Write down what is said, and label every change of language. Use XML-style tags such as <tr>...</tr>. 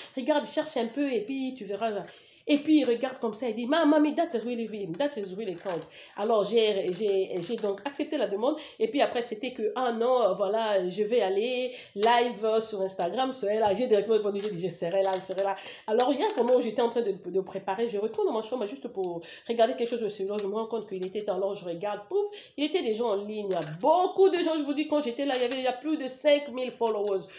<fr>Regarde, cherche un peu et puis tu verras. Et puis il regarde comme ça, il dit,</fr> <en>Mommy, that's really him, that is really count.</en> <fr>Alors j'ai donc accepté la demande. Et puis après, c'était que, ah non, voilà, je vais aller live sur Instagram. Là, j'ai directement répondu, j'ai dit, je serai là. Alors hier, pendant où j'étais en train de préparer, je retourne dans ma chambre juste pour regarder quelque chose de celui-là. Je me rends compte qu'il était dans l'heure, je regarde, pouf, il était des gens en ligne. Il y a beaucoup de gens, je vous dis, quand j'étais là, il y a plus de 5000 followers.</fr>